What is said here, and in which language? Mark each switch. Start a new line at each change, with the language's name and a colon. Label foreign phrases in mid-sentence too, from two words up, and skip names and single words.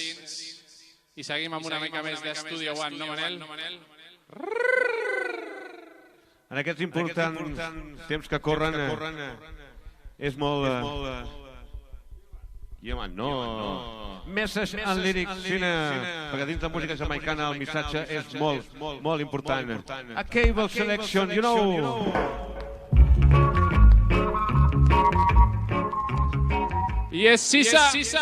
Catalan: I seguim amb una mica més d'Studio One, no, Manel? En aquests importants temps que corren és molt... no...
English: Message and lyrics,
Catalan: perquè dins de música jamaicana el missatge és molt important.
English: A cable selection, you know... Yes, Sisa!